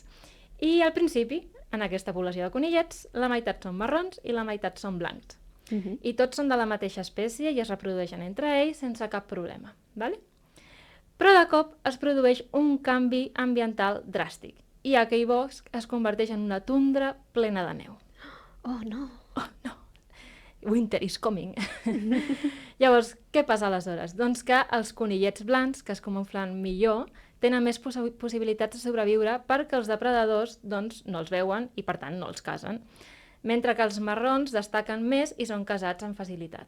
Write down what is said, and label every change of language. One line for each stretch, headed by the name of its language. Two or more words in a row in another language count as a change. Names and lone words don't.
Catalan: I al principi, en aquesta població de conillets, la meitat són marrons i la meitat són blancs. I tots són de la mateixa espècie i es reprodueixen entre ells sense cap problema. Vale? Però de cop es produeix un canvi ambiental dràstic i aquell bosc es converteix en una tundra plena de neu. Oh, no. Oh, no.
English: Winter is coming.
Catalan: Llavors, què passa aleshores? Doncs que els conillets blancs, que es camuflen millor, tenen més possibilitats de sobreviure perquè els depredadors doncs, no els veuen i, per tant, no els casen. Mentre que els marrons destaquen més i són casats amb facilitat.